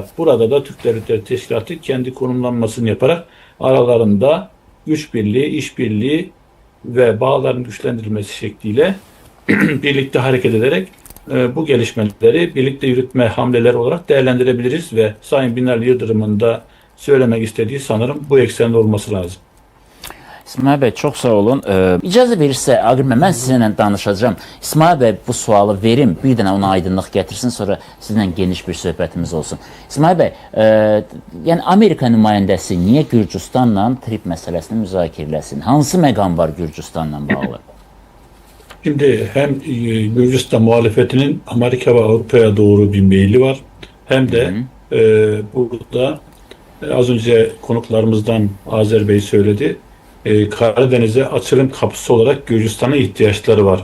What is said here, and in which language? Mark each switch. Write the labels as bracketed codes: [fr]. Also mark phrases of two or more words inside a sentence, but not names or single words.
[tr] Burada da Türk Devletleri Teşkilatı kendi konumlanmasını yaparak aralarında güç birliği, işbirliği ve bağların güçlendirilmesi şekliyle birlikte hareket ederek bu gelişmeleri birlikte yürütme hamleleri olarak değerlendirebiliriz ve Sayın Binali Yıldırım'ın da söylemek istediği sanırım bu eksende olması lazım. [az] İsmail bəy, çox sağ olun. İcazə verirsə, Aqil bəy, mən sizinlə danışacağım. İsmail bəy bu sualı verim, bir dənə ona aydınlıq gətirsin, sonra sizinlə geniş bir söhbətimiz olsun. İsmail bəy, yəni Amerika nümayəndəsi niyə Gürcüstanla trip məsələsini müzakirə eləsin? Hansı məqam var Gürcüstanla bağlı? [tr] Şimdi hem Gürcistan muhalefetinin Amerika ve Avrupa'ya doğru bir meyli var. Hem de burada az önce konuklarımızdan Azer Bey söyledi. Karadeniz'e açılım kapısı olarak Gürcistan'a ihtiyaçları var.